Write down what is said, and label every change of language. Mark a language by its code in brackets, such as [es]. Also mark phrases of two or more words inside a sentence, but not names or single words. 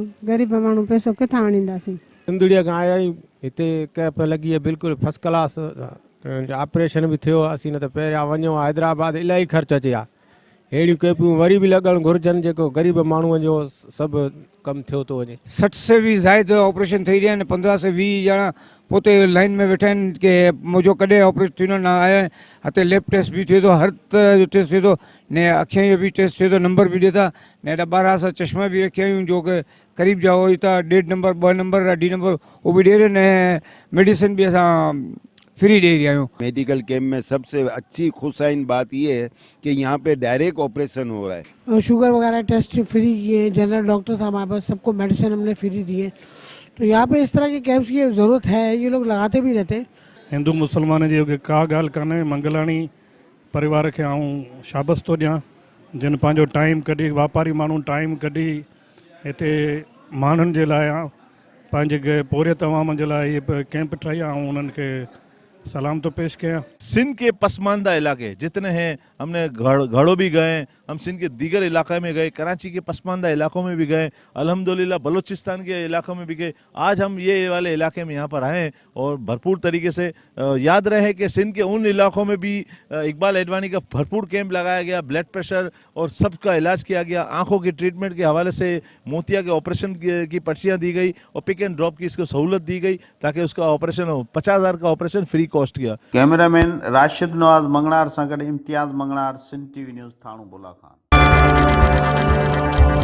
[sd] ग़रीब माण्हू पैसो किथां आणींदासीं। सिंधड़ीअ खां आया आहियूं, हिते कैंप लॻी आहे बिल्कुलु फस्ट क्लास। ऑपरेशन बि थियो, असीं न त पहिरियां वञूं हैदराबाद, इलाही ख़र्चु अचे हा। अहिड़ियूं कैंपूं वरी बि लॻणु घुरिजनि जेको ग़रीब माण्हूअ जो सभु कमु थियो थो वञे। 60 [ur] سے بھی زائد [sd] ऑपरेशन थी रहिया आहिनि, 15 से 20 ॼणा पोइ लाइन में वेठा आहिनि की मुंहिंजो कॾहिं ऑपरेशन थींदो न आहे। हिते लैब टेस्ट बि थिए थो, हर तरह जो टेस्ट थिए थो, ने अखियुनि जो बि टेस्ट थिए थो, नंबर बि ॾिए था। ने हेॾा 12 असां चश्मा बि रखिया आहियूं जो की क़रीब जा हुई था 1.5 नंबर 2 नंबर 2 नंबर उहो बि ॾिए थो। ने मेडिसिन बि असां फ्री [ur] دے رہا ہوں. میڈیکل کیمپ میں سب سے اچھی خوشائن بات یہ ہے کہ یہاں پہ ڈائریکٹ آپریشن ہو رہا ہے. شوگر وغیرہ ٹیسٹ فری کیے، جنرل ڈاکٹر تھا ہمارے پاس، سب کو میڈیسن ہم نے فری دیے. تو یہاں پہ اس طرح کے کیمپس کی ضرورت ہے، یہ لوگ لگاتے بھی رہتے. [sd] हिंदू मुसलमान जी का ॻाल्हि कान्हे, मंगलाणी परिवार खे आऊं शाबस थो ॾियां जिन पंहिंजो टाइम कढी, वापारी माण्हू टाइम कढी हिते माण्हुनि जे लाइ पंहिंजे पूरे तमाम जे लाइ इहे कैंप ठाही आहे, ऐं उन्हनि खे सलाम [ur] تو پیش کیا. سندھ کے پسماندہ علاقے جتنے ہیں، ہم نے گھڑو بھی گئے، ہم سندھ کے دیگر علاقے میں گئے، کراچی کے پسماندہ علاقوں میں بھی گئے، الحمدللہ بلوچستان کے علاقوں میں بھی گئے. آج ہم یہ والے علاقے میں یہاں پر آئے اور بھرپور طریقے سے یاد رہے کہ سندھ کے ان علاقوں میں بھی اقبال ایڈوانی کا بھرپور کیمپ لگایا گیا، بلڈ پریشر اور سب کا علاج کیا گیا. آنکھوں کی ٹریٹمنٹ کے حوالے سے موتیا کے آپریشن کی پرچیاں دی گئی اور پک اینڈ ڈراپ کی اس کو سہولت دی گئی تاکہ اس کا آپریشن ہو. 50,000 کا آپریشن فری کاسٹ کیا. [sd] कैमरामैन राशिद नवाज मंगनार सां गॾु इम्तियाज़ मंगनार, सिंध टीवी न्यूज़ थाणो बुला खान।